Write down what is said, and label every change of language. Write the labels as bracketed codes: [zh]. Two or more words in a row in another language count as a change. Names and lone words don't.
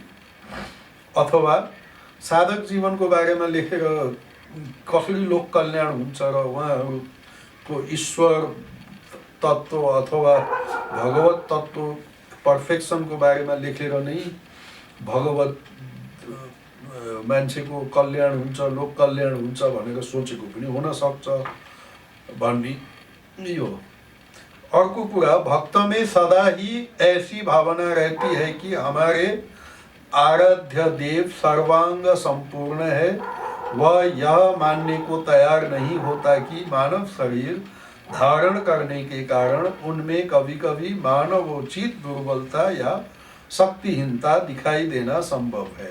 [ne] अथवा साधक जीवनको बारेमा लेखेर कसरी लोक कल्याण हुन्छ र उहाँहरूको ईश्वर तत्त्व अथवा भगवत तत्त्व पर्फेक्सनको बारेमा लेखेर नै भगवत मान्छेको कल्याण हुन्छ, लोक कल्याण हुन्छ भनेर सोचेको पनि हुनसक्छ भन्ने यो। अर्को कुरा, [hi] भक्त में सदा ही ऐसी भावना रहती है कि हमारे आराध्य देव सर्वांग संपूर्ण है। वह यह मानने को तैयार नहीं होता कि मानव शरीर धारण करने के कारण उनमें कभी कभी मानवोचित दुर्बलता या शक्तिहीनता दिखाई देना संभव है।